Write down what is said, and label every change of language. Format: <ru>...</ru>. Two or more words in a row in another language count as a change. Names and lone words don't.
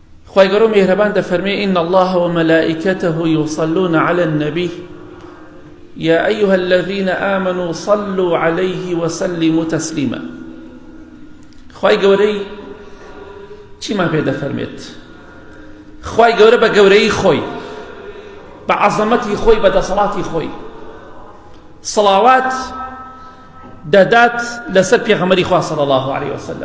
<ckb>خواهی گەورە مهرەبان دەفەرمێ</ckb> <ar>إن الله وملائكته يصلون على النبي يا أيها الذين آمنوا صلوا عليه وسلموا تسليما.</ar> <ckb>خواهی گەورەی چیمان پێ دەفەرمێت؟ خواهی گەورە بە گەورەی خۆی، بە عەزەمەتی خۆی، بە دەسەڵاتی خۆی سەڵاوات دەدات لەسەر پێغەمبەری خوا</ckb> <ar>صلی الله عليه وسلم.</ar>